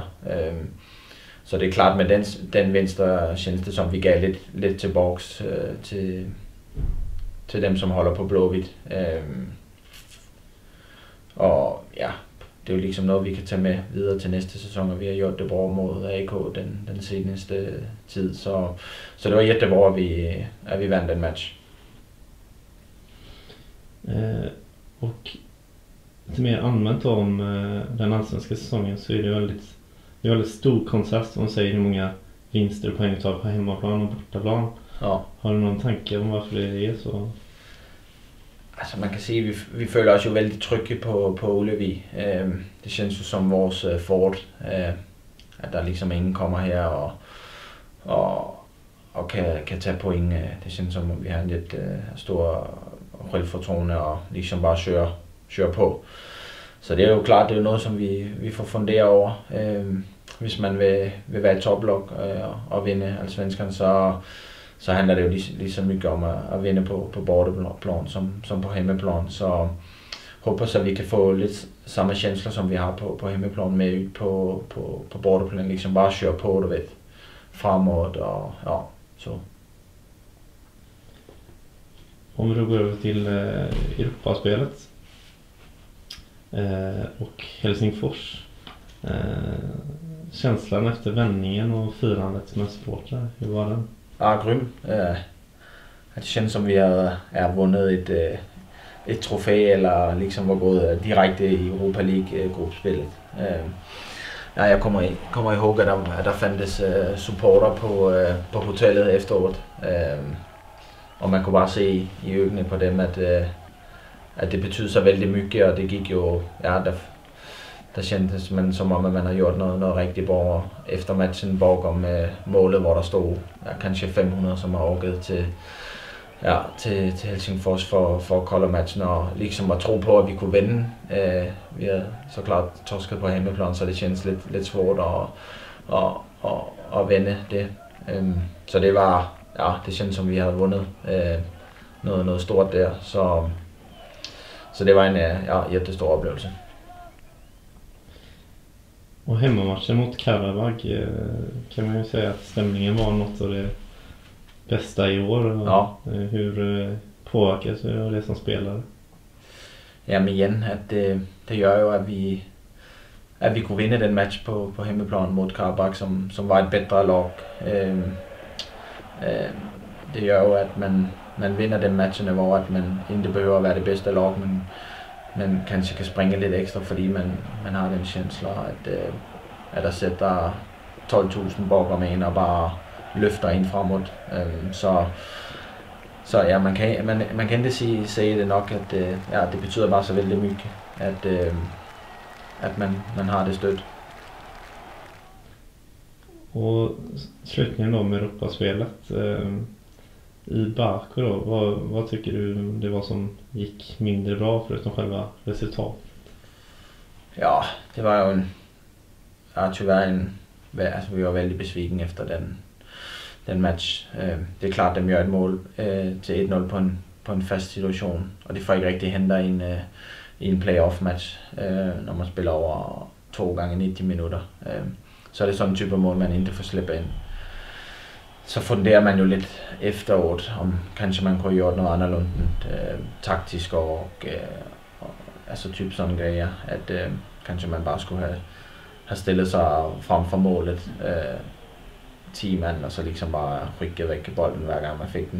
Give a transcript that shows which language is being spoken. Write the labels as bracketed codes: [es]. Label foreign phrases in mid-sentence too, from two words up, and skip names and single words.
[da] Så det er klart, med den venstre [sv] känns det som [da] vi gav lidt tilbage til dem, som holder på Blåvitt. Og ja, det er jo liksom noget, vi kan tage med videre til næste sæson, og vi har gjort det bra mod AK den seneste tid. Så det var jättebra, at vi vandt den match. [sv] Och lite mer allmänt om den allsvenska säsongen, så är det väldigt stor kontrast om man säger hur många vinster och poäng tar på hemmaplan och bortaplan. Ja. Har du någon tanke om varför det är så? [da] Altså man kan sige, at vi føler os jo vældig trygge på Ullevi. [sv] Det känns [da] jo som vores fort, at der ligesom ingen kommer her og kan tage point. [sv] Det känns som, [da] at vi har en lidt stor självförtroende og ligesom bare søger på. Så det er jo klart, det er jo noget, som vi får fundere over. Hvis man vil være i toplok og vinde Allsvenskan, så handler det jo lige så mycket om at vinde på borteplan som på hemmeplan. Så håber så, at vi kan få lidt samme känsla som vi har på hemmeplan med ud på borteplan. Liksom bare køre på, du ved, framåt og ja, så. [sv] Om vi då går över till Europaspelet och Helsingfors. Känslan efter vändningen och firandet med supportrar, hur var den? [da] Ja, grym. [sv] Det känns som [da] vi har vundet et trofæ, eller liksom var gået direkte i Europa League gruppespillet. Jeg kommer ihåg, at der fandtes supporter på hotellet efteråret. Og man kunne bare se i øjnene på dem, at det betød så vældig mycket, og det gik jo, ja, der kändes man som om, at man har gjort noget rigtig bra efter matchen bakom målet, hvor der stod kanskje 500, som har overgivet til Helsingfors for at kolde matchen, og liksom at tro på, at vi kunne vinde. Vi havde så klart torsket på hjemmeplan, så det kändes lidt svårt at vende det. Så det var, ja, [sv] det kändes som, [da] vi havde vundet noget stort der, så det var en jättestor oplevelse. [sv] Och hemmamatchen mot Karabag kan man ju säga att stämningen var något av det bästa i år. Ja. Hur påverkas du av det som spelare? [da] Jamen igen, at det gør jo, at vi kunne vinde den match på hemmeplan mod Karabag, som var et bedre lag. Det gør jo, at man vinder den matchen, hvor at man ikke behøver at være det bedste lag, men man kanskje kan springe lidt ekstra, fordi man har den känsla, at der sætter 12.000 bakom en og bare løfter en fremad. Så ja, man kan ikke sige det nok, at det betyder bare så vældig mycket, at man har det stødt. [sv] Och slutligen då med Europaspelet i Baku då, vad tycker du det var som gick mindre bra förutom själva resultatet? [da] Ja, det var jo tyvärr altså vi var vældig besviken efter den match. Det er klart, at de gør et mål til 1-0 på en fast situation, og det får ikke rigtig henter i en playoff match, når man spiller over 2 gange 90 minutter. Så er det sådan en type mål, man ikke får slippe ind. Så funderer man jo lidt efteråret, om kanskje man kunne have gjort noget anderledes taktisk og altså typ sådan grejer, at kanskje man bare skulle have stillet sig frem for målet 10 mand, og så liksom bare rykke væk bolden hver gang man fik den.